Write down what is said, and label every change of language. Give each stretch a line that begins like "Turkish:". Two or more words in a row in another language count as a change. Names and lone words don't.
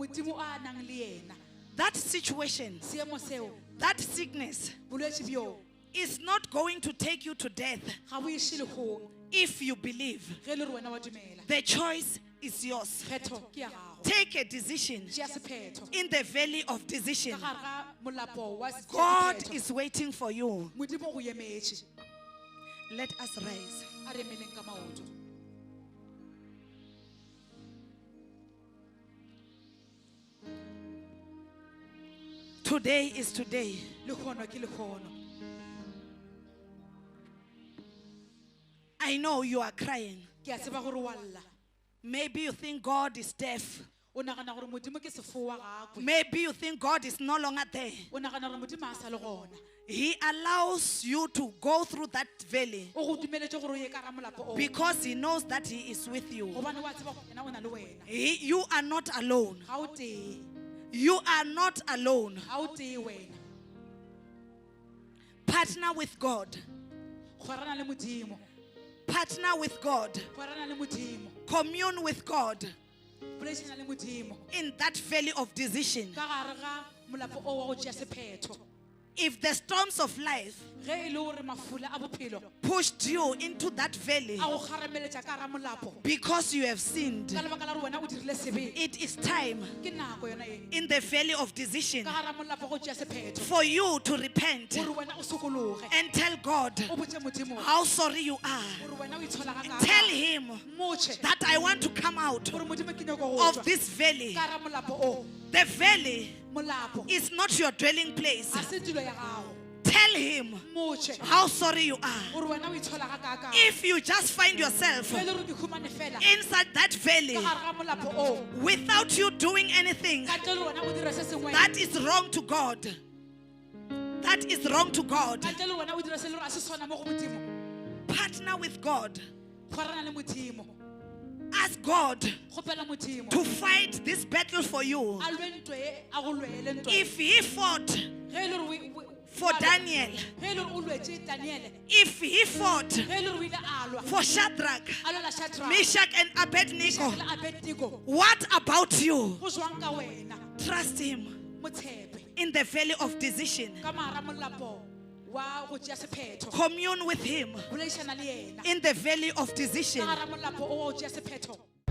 English: That situation, that sickness is not going to take you to death if you believe. The choice is yours. Take a decision in the valley of decision. God is waiting for you. Let us rise.
Northern Sotho: A re emeleng ka maoto.
English: Today is today.
Northern Sotho: Lekgono ke lekgono.
English: I know you are crying.
Northern Sotho: Ke a tseba gore wa lla.
English: Maybe you think God is deaf.
Northern Sotho: O nagana gore Modimo ke sefoa gagwe.
English: Maybe you think God is no longer there.
Northern Sotho: O nagana gore Modimo a sa le gona.
English: He allows you to go through that valley
Northern Sotho: O go dumeletse gore o ye ka ga molapo o.
English: because He knows that He is with you.
Northern Sotho: Gobane wa tseba gore yena o na le wena.
English: You are not alone.
Northern Sotho: Ga o tee.
English: You are not alone.
Northern Sotho: Ga o tee wena.
English: Partner with God.
Northern Sotho: Kgwarana le Modimo.
English: Partner with God.
Northern Sotho: Kgwarana le Modimo.
English: Commune with God
Northern Sotho: Boledišana le Modimo.
English: in that valley of decision.
Northern Sotho: Ka gare ga molapo o wa go tšea sephetho.
English: If the storms of life
Northern Sotho: Ge e le gore mafula a bophelo
English: pushed you into that valley
Northern Sotho: a go kgarameletša ka gare molapo
English: because you have sinned,
Northern Sotho: ka lebaka la gore wena o dirile sebe,
English: it is time
Northern Sotho: ke nako yona e
English: in the valley of decision
Northern Sotho: ka gare molapo go tšea sephetho
English: for you to repent
Northern Sotho: gore wena o sokologe
English: and tell God
Northern Sotho: o botse Modimo
English: how sorry you are.
Northern Sotho: gore wena o itshola ga
English: Tell Him
Northern Sotho: motšhe
English: that I want to come out
Northern Sotho: gore Modimo ke nyako go
English: of
Northern Sotho: tswa
English: this valley.
Northern Sotho: ka gare molapo o.
English: The valley
Northern Sotho: Molapo
English: is not your dwelling place.
Northern Sotho: a se tulo ya gago
English: Tell Him
Northern Sotho: motšhe
English: how sorry you are.
Northern Sotho: gore wena o itshola ga kaka
English: If you just find yourself
Northern Sotho: ge e le gore ke humane fela
English: inside that valley
Northern Sotho: ka gare ga molapo o
English: without you doing anything
Northern Sotho: ka ntle le wena o dire se sengwe
English: that is wrong to God, that is wrong to God,
Northern Sotho: ka ntle le wena o dire se le gore a se swana mo go Modimo.
English: partner with God.
Northern Sotho: Kgwarana le Modimo.
English: Ask God
Northern Sotho: Kgopela Modimo
English: to fight this battle for you.
Northern Sotho: a lwe ntwe e, a go lwele ntwe.
English: If He fought
Northern Sotho: Ge e le gore
English: for Daniel,
Northern Sotho: ge e le gore o lwetse Daniele,
English: if He fought
Northern Sotho: ge e le gore o ile a lwa
English: for Shadrach,
Northern Sotho: a lwela Shadrach,
English: Meshach, and Abednego,
Northern Sotho: le Abednego,
English: what about you?
Northern Sotho: go jwang ka wena
English: Trust Him
Northern Sotho: mo tshepe
English: in the valley of decision.
Northern Sotho: ka mara molapo wa go tšea sephetho.
English: Commune with Him
Northern Sotho: Boledišana le yena
English: in the valley of decision.
Northern Sotho: ka gara molapo o wa go tšea sephetho.